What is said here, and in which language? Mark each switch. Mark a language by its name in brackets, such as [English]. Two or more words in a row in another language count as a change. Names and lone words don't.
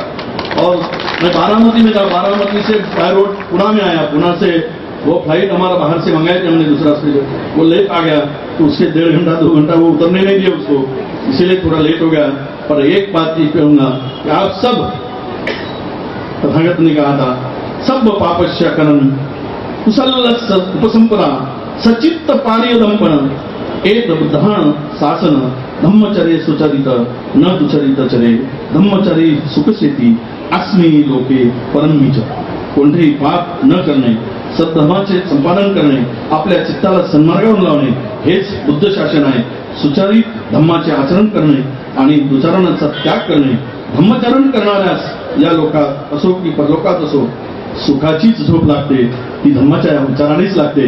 [Hindi] और मैं बारामती में था, बारामती से बाय रोड पुणे में आया, पुणे से वो फ्लाइट हमारा बाहर से मंगाए थे हमने दूसरा से, वो लेट आ गया तो उसके 1.5 घंटा 2 घंटा वो उतरने नहीं दिया उसको, इसीलिए थोड़ा लेट हो गया। पर एक बात ये कहूंगा कि आप सब, तथागत ने कहा था [Pali] सब पापस्य करन कुसलस उपसंपदा सचित्त पारियदंपन एत बुद्धान शासन धम्मचरे सुचरित न दुचरित चरे धम्मचरे सुखसेती अस्मी लोके परमीच. [Marathi] कोणतेही पाप न करणे, सद्धर्माचे संपादन करणे, आपल्या चित्ताला सन्मार्गावर लावणे हेच बुद्ध शासन आहे. सुचारित धम्माचे आचरण करणे आणि दुचारणाचा त्याग करणे. धम्मचरण करणाऱ्यास या लोकात असो की परलोकात असो सुखाचीच झोप लागते, ती धम्माच्या उच्चारानेच लागते.